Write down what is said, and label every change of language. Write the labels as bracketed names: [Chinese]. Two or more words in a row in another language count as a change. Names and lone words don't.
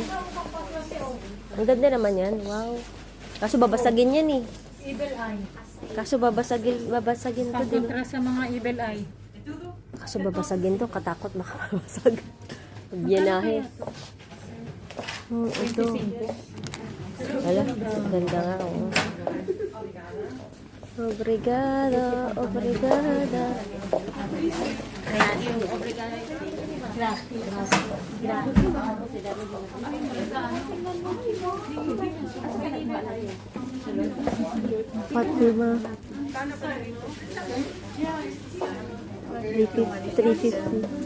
[Filipino] Ang ganda naman yan. Wow. Kaso babasagin yan eh. Kaso babasagin to din. Kontra sa mga [English] evil eye. [Filipino] Kaso babasagin to. Katakot makabasag. Biyenahe. Ito. Wala. Ganda nga. Oh. [Portuguese] Obrigado. Obrigada. Fatima. 350.